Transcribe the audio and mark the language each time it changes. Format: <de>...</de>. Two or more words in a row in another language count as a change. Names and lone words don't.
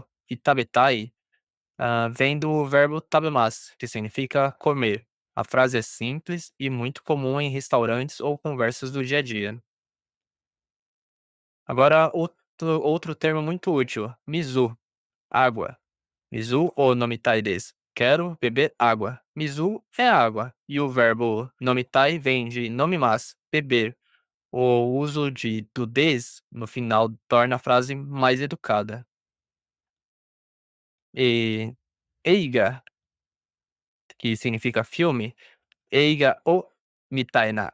<pt>E tabetai vem do verbo tabemasu, que significa comer. A frase é simples e muito comum em restaurantes ou conversas do dia a dia. Agora, outro termo muito útil, mizu, água.</pt> <ja>水を飲みたいです.</ja> <pt>Quero beber água. Mizu é água. E o verbo nomitai vem de nomimasu, beber. O uso do des no final torna a frase mais educada. E eiga, que significa filme,</pt> <ja>映画を見たいな.</ja>